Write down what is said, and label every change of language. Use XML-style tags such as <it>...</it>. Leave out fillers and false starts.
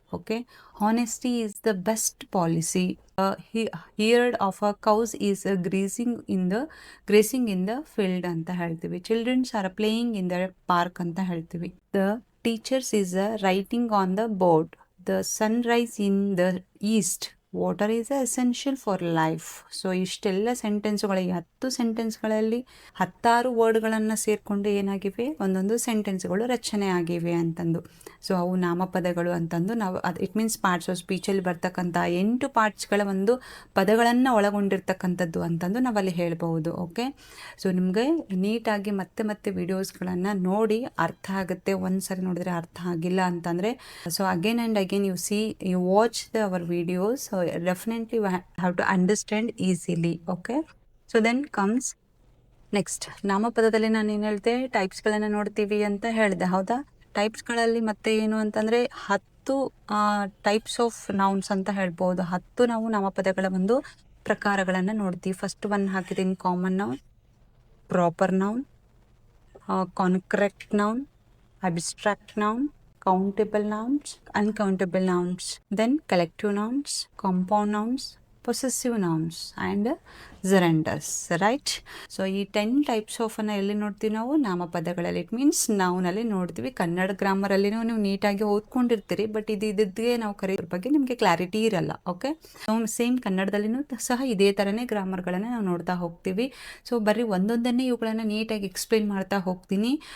<en>Okay, honesty is the best policy. Herd of a cows is grazing in the field</en> <kn>ಅಂತ ಹೇಳ್ತೀವಿ.</kn> <en>Childrens are playing in the park</en> <kn>ಅಂತ ಹೇಳ್ತೀವಿ.</kn> <en>The teachers is writing on the board. The sunrise in the east. Water is essential for life.</en> <kn>So ಇಷ್ಟೆಲ್ಲ ಸೆಂಟೆನ್ಸ್ಗಳು, ಈ 10 ಸೆಂಟೆನ್ಸ್ಗಳಲ್ಲಿ 16 ವರ್ಡ್ಗಳನ್ನು ಸೇರಿಕೊಂಡು ಏನಾಗಿವೆ, ಒಂದೊಂದು ಸೆಂಟೆನ್ಸ್ಗಳು ರಚನೆ ಆಗಿವೆ ಅಂತಂದು. ಸೊ ಅವು ನಾಮಪದಗಳು ಅಂತಂದು ನಾವು ಅದು</kn> <en>it means</en> <kn>ಪಾರ್ಟ್ಸ್ ಆಫ್ ಸ್ಪೀಚಲ್ಲಿ ಬರ್ತಕ್ಕಂಥ 8 ಪಾರ್ಟ್ಸ್ಗಳ ಒಂದು ಪದಗಳನ್ನು ಒಳಗೊಂಡಿರ್ತಕ್ಕಂಥದ್ದು ಅಂತಂದು ನಾವಲ್ಲಿ ಹೇಳ್ಬೋದು. ಓಕೆ, ಸೊ ನಿಮಗೆ ನೀಟಾಗಿ ಮತ್ತೆ ಮತ್ತೆ ವಿಡಿಯೋಸ್ಗಳನ್ನು ನೋಡಿ ಅರ್ಥ ಆಗುತ್ತೆ. ಒಂದ್ಸರಿ ನೋಡಿದ್ರೆ ಅರ್ಥ ಆಗಿಲ್ಲ ಅಂತಂದರೆ</kn> <en>So again and again you watch our videos. Definitely we have to understand easily. Okay, so then comes next.</en> <kn>ನಾಮಪದದಲ್ಲಿ ನಾನು ಏನು ಹೇಳಿದೆ, ಟೈಪ್ಸ್ಗಳನ್ನು ನೋಡ್ತೀವಿ ಅಂತ ಹೇಳಿದೆ. ಹೌದಾ, ಟೈಪ್ಸ್ಗಳಲ್ಲಿ ಮತ್ತೆ ಏನು ಅಂತಂದರೆ 10 ಟೈಪ್ಸ್ ಆಫ್ ನೌನ್ಸ್ ಅಂತ ಹೇಳ್ಬೋದು. 10 ನಾವು ನಾಮಪದಗಳ ಒಂದು ಪ್ರಕಾರಗಳನ್ನು ನೋಡ್ತೀವಿ.</kn> <en>first one</en> <kn>ಹಾಕಿದ್ದೀನಿ</kn> <en>Common noun, proper noun, concrete noun, abstract noun, countable nouns, uncountable nouns, then collective nouns, compound nouns, possessive nouns and gerunders, right?</en> <kn>So ಈ 10 ಟೈಪ್ಸ್ ಆಫ್ ಅನ್ನ ಎಲ್ಲಿ ನೋಡ್ತೀವಿ ನಾವು, ನಾಮಪದಗಳಲ್ಲಿ.</kn> <en>it means</en> <kn>ನಾವ್ನಲ್ಲಿ ನೋಡ್ತೀವಿ. ಕನ್ನಡ ಗ್ರಾಮರಲ್ಲಿನೂ ನೀವು ನೀಟಾಗಿ ಓದ್ಕೊಂಡಿರ್ತೀರಿ, ಬಟ್ ಇದಿದ್ದೇ ನಾವು ಕರೆಯೋದ್ರ ಬಗ್ಗೆ ನಿಮಗೆ ಕ್ಲಾರಿಟಿ ಇರಲ್ಲ. ಓಕೆ, ಸೇಮ್ ಕನ್ನಡದಲ್ಲಿನೂ ಸಹ ಇದೇ ಥರನೇ ಗ್ರಾಮರ್ಗಳನ್ನು ನಾವು ನೋಡ್ತಾ ಹೋಗ್ತೀವಿ. ಸೊ ಬರೀ ಒಂದೊಂದನ್ನೇ ಇವುಗಳನ್ನು ನೀಟಾಗಿ ಎಕ್ಸ್ಪ್ಲೈನ್ ಮಾಡ್ತಾ ಹೋಗ್ತೀನಿ.</kn>